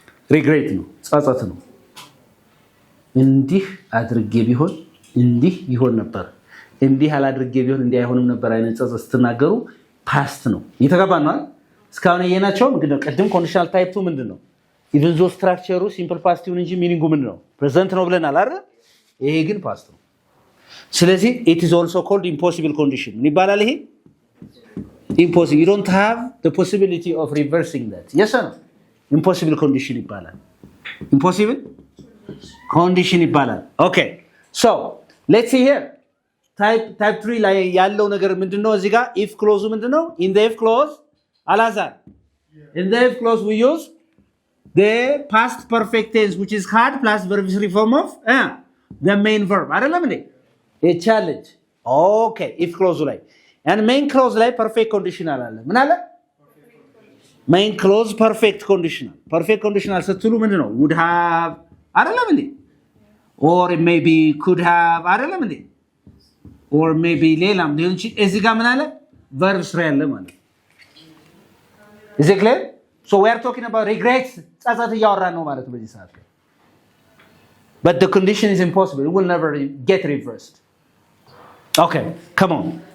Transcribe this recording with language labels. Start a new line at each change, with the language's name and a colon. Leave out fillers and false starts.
Amharic: ሪግሬት ነው፣ ጸጸት ነው። እንዲህ አድርጌ ቢሆን እንዲህ ይሆን ነበር፣ እንዲህ አላድርጌ ቢሆን እንዲህ አይሆንም ነበር አይነት ጸጸት ስትናገሩ ፓስት ነው። እየተገባን ነው አይደል? እስካሁን ያየናቸው ምንድነው? ቅድም ኮንዲሽናል ታይፕ 2 ምንድነው? ኢቭን ዞ ስትራክቸሩ ሲምፕል ፓስት ይሁን እንጂ ሚኒንጉ ምንድነው? ፕሬዘንት ነው ብለናል አይደል? ይሄ ግን ፓስት ነው። ስለዚህ
English: it is also called impossible condition
Amharic: ምን ይባላል?
English: ይሄ impossible, you don't have the possibility of reversing that. yes or no?
Amharic: impossible condition ይባላል። impossible condition ይባላል።
English: okay, so let's see here type 3
Amharic: ላይ ያለው ነገር ምንድነው? እዚህ ጋር if clause ምንድነው?
English: in the if clause Alazar, in the if clause we use the past perfect tense which is had plus verb three form of the main verb
Amharic: አይደለም እንዴ?
English: a challenge.
Amharic: okay, if clause ላይ and main clause ላይ perfect conditional አለ። ምን አለ? main clause perfect conditional ስትሉ ምንድነው?
English: would have
Amharic: አይደለም እንዴ?
English: or maybe could have
Amharic: አይደለም እንዴ? or maybe ሌላም ሊሆን ይችላል። እዚህ ጋር ምን አለ?
English: verb 3
Amharic: አለ ማለት
English: is it clear? so we are talking about regrets.
Amharic: ጸጸት እያወራን ነው ማለት በዚህ ሰዓት።
English: but the condition is impossible, it will never get reversed. okay, come on.